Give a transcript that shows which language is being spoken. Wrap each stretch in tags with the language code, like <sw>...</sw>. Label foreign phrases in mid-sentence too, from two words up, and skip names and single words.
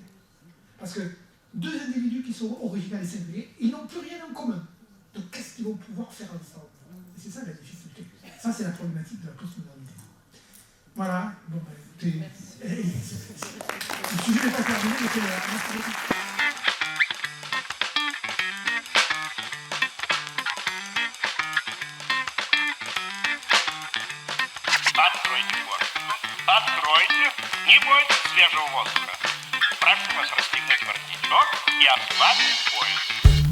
<fr>Parce que deux individus qui sont originaux et singuliers, ils n'ont plus rien en commun. Donc, qu'est-ce qu'ils vont pouvoir faire ensemble? Et c'est ça la difficulté. Ça, c'est la problématique de la postmodernité. Voilà. Bon, écoutez, le sujet n'est pas terminé, mais c'est la...</fr> <ru>Откройте форточку. Откройте. Не бойтесь свежего воздуха. Прошу вас расстегнуть воротничок и ослабить пояс.</ru>